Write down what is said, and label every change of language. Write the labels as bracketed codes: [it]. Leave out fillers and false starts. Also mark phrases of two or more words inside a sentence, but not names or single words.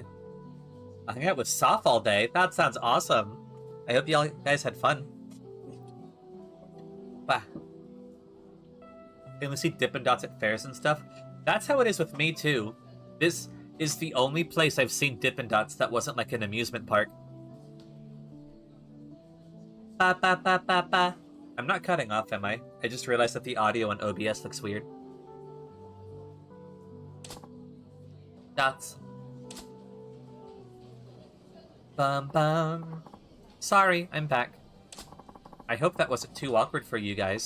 [en] I hung out with Soph all day. That sounds awesome. I hope y'all guys had fun. Bah. And we see Dippin' Dots at fairs and stuff. That's how it is with me, too. This is the only place I've seen Dippin' Dots that wasn't like an amusement park. Ba ba ba ba ba. I'm not cutting off, am I? I just realized that the audio on OBS looks weird. Dots. Bum bum. Sorry, I'm back. I hope that wasn't too awkward for you guys.